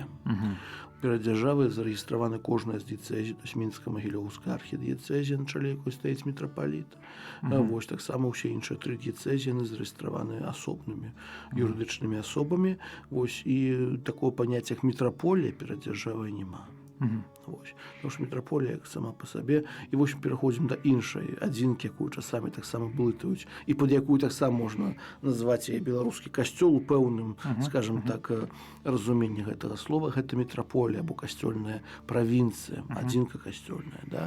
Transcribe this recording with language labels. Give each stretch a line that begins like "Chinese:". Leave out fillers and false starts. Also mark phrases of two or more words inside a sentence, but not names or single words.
Belarusian: Перад дзяржавай зарэгістравана кожная з дыяцэзій,
Russian: то есть
Belarusian: мінска-магілёўская архідыяцэзія, на чале якой стаіць мітрапаліт. Вось таксама ўсе іншыя 3 дыяцэзіі зарэгістраваны асобнымі юрыдычнымі асобамі. Вось, і такого паняцця як мітраполія перад дзяржавай няма.
Russian: Потому что
Belarusian: мітраполія сама по сабе. І вось пераходзім да іншай адзінкі, якую часамі таксама блытаюць, і пад якую таксама можна назваць яе беларускі касцёл у пэўным,
Russian: скажем так,
Belarusian: разуменні гэтага слова. Гэта мітраполія або касцёльная правінцыя, адзінка касцёльная, да?